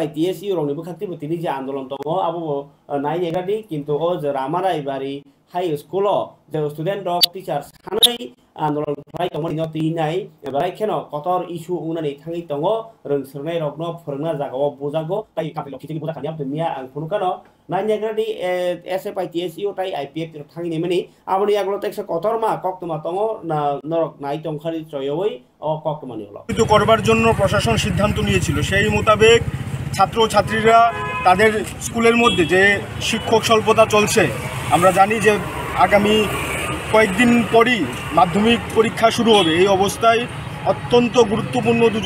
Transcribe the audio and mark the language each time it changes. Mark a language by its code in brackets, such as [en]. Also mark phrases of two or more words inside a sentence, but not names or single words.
[trp] TSU रंनि बखाक्ति बतिनि जे आन्दोलन दङ आबो नायनेगादि किन्तु ओ जे रामाराय बारि हाई स्कुल जे स्टुडेन्ट रक टीचार सानै आन्दोलन फ्राय दङ नि तिनाय बाय केन कतर इशु उनानै थाङै दङ रोंसोरनाय रकनो फोरोंना जागाव बुजागो ताइ कापिल खिथिनि बुजा खानिया दुनिया आं फुनुकानो नायनेगादि SFI TSU ताइ IPFT थाङै मानि आबनि आगलो टेक्स कतरमा कक्तमा दङ नरक नाय दंखारि चयवै ও কক্তমানি হলো [bn] কিন্তু করবার জন্য প্রশাসন সিদ্ধান্ত নিয়েছিল সেই মোতাবেক ছাত্র ছাত্রীরা তাদের স্কুলের মধ্যে যে শিক্ষক স্বল্পতা চলছে আমরা জানি যে আগামী কয়েকদিন পরই মাধ্যমিক পরীক্ষা শুরু হবে এই অবস্থায় অত্যন্ত গুরুত্বপূর্ণ দুজন